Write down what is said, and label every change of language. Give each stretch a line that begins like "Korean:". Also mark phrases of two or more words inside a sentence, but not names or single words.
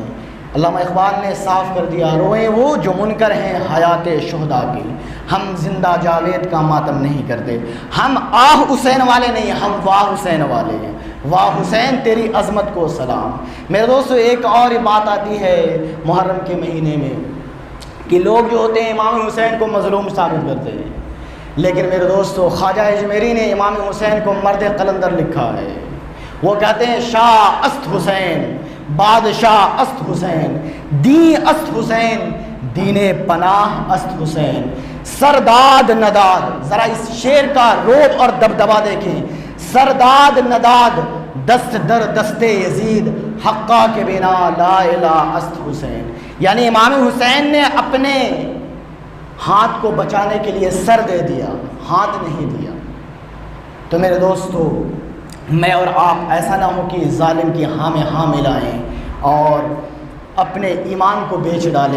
Urdu: علامہ اقبال نے صاف کر دیا، روئیں وہ جو منکر ہیں حیات شہداء کی، ہم زندہ جاوید کا ماتم نہیں کرتے، ہم آہ حسین والے نہیں، ہم واہ حسین والے ہیں، واہ حسین تیری عظمت کو سلام۔ میرے دوستو، ایک اور بات آتی ہے محرم کے مہینے میں کہ لوگ جو ہوتے ہیں امام حسین کو مظلوم ثابت کرتے ہیں، لیکن میرے دوستو، خواجہ اجمیری نے امام حسین کو مرد قلندر لکھا ہے۔ وہ کہتے ہیں
Persian: شاہ است حسین، بادشاہ است حسین، دین است حسین، دین پناہ است حسین، سرداد نداد۔
Urdu: ذرا اس شعر کا روب اور دبدبا دیکھیں،
Persian: سرداد نداد دست در دست یزید، حقا کے بنا لا الہ است حسین۔
Urdu: یعنی امام حسین نے اپنے ہاتھ کو بچانے کے لیے سر دے دیا، ہاتھ نہیں دیا۔ تو میرے دوستو، میں اور آپ ایسا نہ ہو کہ ظالم کی ہاں میں ہاں ملائیں اور اپنے ایمان کو بیچ ڈالیں۔